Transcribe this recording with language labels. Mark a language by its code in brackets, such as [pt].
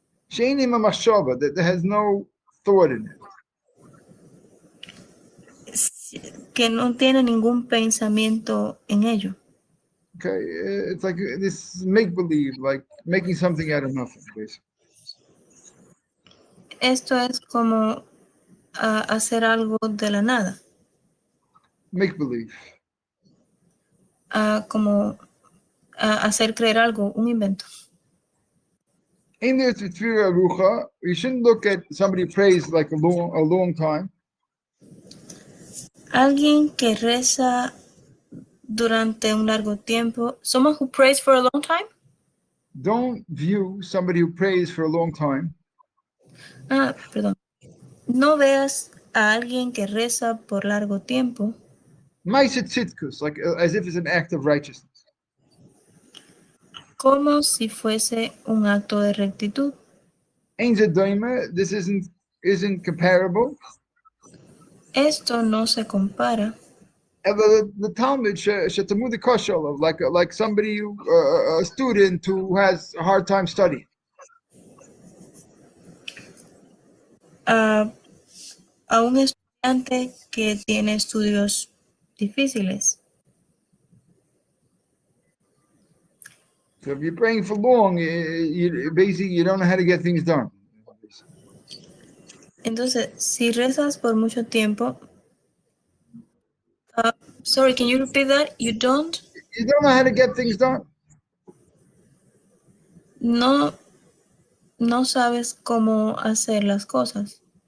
[en] That there has no thought in it. [es] Que no tiene ningún pensamiento en ello. [en] Okay, it's like this make-believe, like making something out of nothing, basically. [es] Esto es como hacer algo de la nada. [en] Make-believe. [es] Como hacer creer algo, un invento. [en] In there, you shouldn't look at somebody who prays like a long time. [es] Alguien que reza durante un largo tiempo. [en] Someone who prays for a long time? Don't view somebody who prays for a long time. [es] Perdón. No veas a alguien que reza por largo tiempo. [en] Like as if it's an act of righteousness. [es] Como si fuese un acto de rectitud. [en] This isn't isn't comparable. [es] Esto no se compara. [en] The Talmud shetamud kosher, like somebody a student who has a hard time studying. [es] A un estudiante que tiene estudios difíciles. [en] So if you're praying for long, basically you don't know how to get things done. [es] Entonces, si rezas por mucho tiempo, [en] sorry, can you repeat that? You don't know how to get things done. [es] no sabes cómo hacer las cosas.